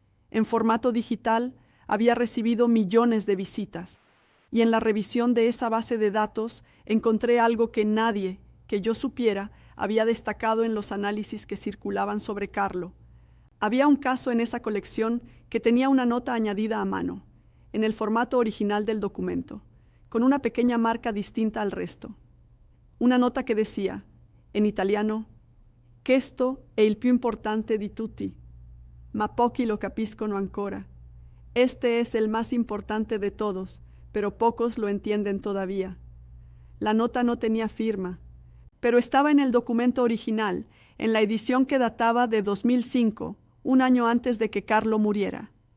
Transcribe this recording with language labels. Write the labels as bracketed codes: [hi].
[es] En formato digital había recibido millones de visitas, y en la revisión de esa base de datos encontré algo que nadie, que yo supiera, había destacado en los análisis que circulaban sobre Carlo. Había un caso en esa colección que tenía una nota añadida a mano, en el formato original del documento, con una pequeña marca distinta al resto. Una nota que decía, en italiano, [it] «Questo è il più importante di tutti, ma pochi lo capiscono ancora». [es] Este es el más importante de todos, pero pocos lo entienden todavía. La nota no tenía firma, pero estaba en el documento original, en la edición que databa de 2005, un año antes de que Carlo muriera.